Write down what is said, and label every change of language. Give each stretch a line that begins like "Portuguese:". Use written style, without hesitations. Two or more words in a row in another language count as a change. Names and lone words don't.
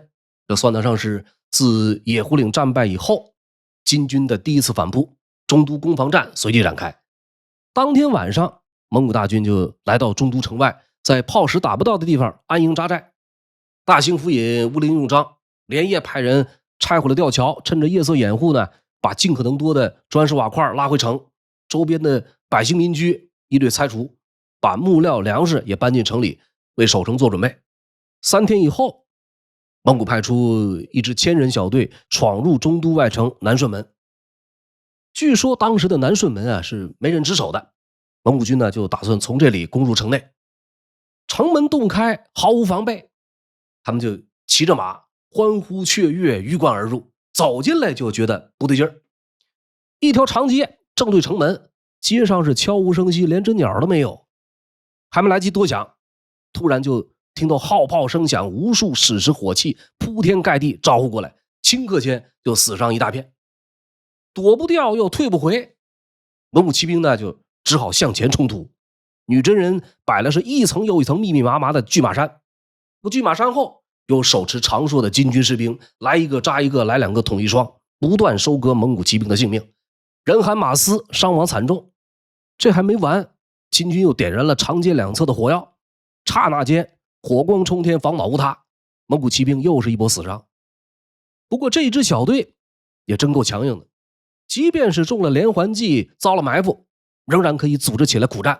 Chinese: 這算得上是自野狐嶺戰敗以後金軍的第一次反撲，中都攻防戰隨即展開。當天晚上，蒙古大軍就來到中都城外，在炮石打不到的地方安營紮寨。大興府尹烏陵用章連夜派人拆毀了吊橋，趁着夜色掩護呢，把盡可能多的磚石瓦塊拉回城，周邊的百姓民居一律拆除，把木料粮食也搬进城里，為守城做準備。3天以後，蒙古派出一支1000人小队闖入中都外城南顺門。据說当時的南顺门是没人值守的，蒙古军呢就打算從這裡攻入城內。城門洞開，毫無防備，他們就騎着馬歡呼雀躍，魚貫而入。走進來就覺得不對勁兒，一條長街正對城門，街上是悄無聲息，連只鳥都沒有。還沒來及多想，突然就聽到號炮聲響，無數矢石火器鋪天蓋地招呼過來，顷刻間就死傷一大片，躲不掉又退不回。蒙古骑兵呢就只好向前衝突。女真人摆了是一层又一层密密麻麻的拒马山，拒马山後有手持长槊的金军士兵，来一個扎一個，来2個捅一雙，不斷收割蒙古騎兵的性命，人喊馬嘶，傷亡慘重。這還沒完，金軍又點燃了長街兩側的火藥，剎那間火光衝天，房倒屋塌，蒙古騎兵又是一波死傷。不過这一支小隊也真夠強硬的，即便是中了連環計，遭了埋伏，仍然可以組織起來苦戰。